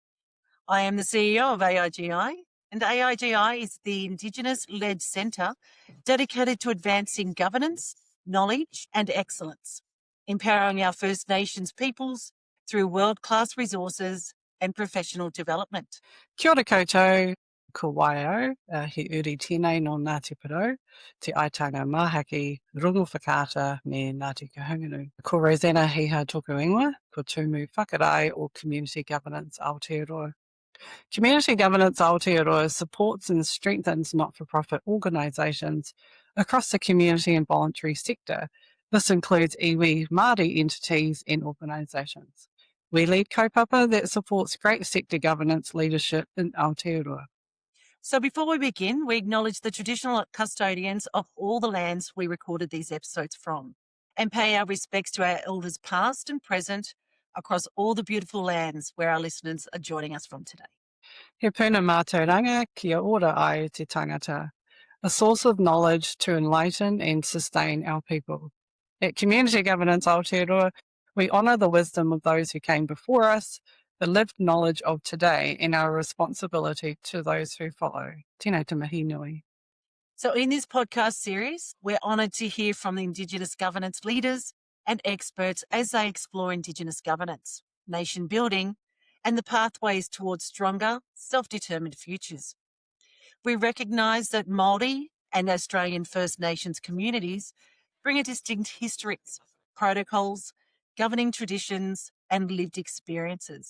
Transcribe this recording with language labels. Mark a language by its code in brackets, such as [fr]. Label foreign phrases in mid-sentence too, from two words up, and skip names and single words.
[en] I am the CEO of AIGI, and AIGI is the Indigenous-led centre dedicated to advancing governance, knowledge and excellence, empowering our First Nations peoples through world-class resources and professional development. [mi] Kia ora koutou, ko waio, he uri tēnei no Ngāti Porou, te aitanga mahaki, rungu whakaata me Ngāti Kahungunu. Ko Rosanna Hiha tōku ingoa, ko tūmu whakarai o Community Governance Aotearoa. [en] Community Governance Aotearoa supports and strengthens not-for-profit organisations across the community and voluntary sector. This includes [mi] iwi Māori [en] entities and organisations. We lead kaupapa that supports great sector governance leadership in Aotearoa. So before we begin, we acknowledge the traditional custodians of all the lands we recorded these episodes from and pay our respects to our elders past and present across all the beautiful lands where our listeners are joining us from today. [mi] He puna mātauranga kia ora ai te tangata, [en] a source of knowledge to enlighten and sustain our people. At Community Governance Aotearoa, we honour the wisdom of those who came before us, the lived knowledge of today, and our responsibility to those who follow. [mi] Tēnā te mihi nui. [en] So in this podcast series, we're honoured to hear from the Indigenous governance leaders and experts as they explore Indigenous governance, nation building, and the pathways towards stronger, self-determined futures. We recognise that Māori and Australian First Nations communities bring a distinct histories, protocols, governing traditions, and lived experiences.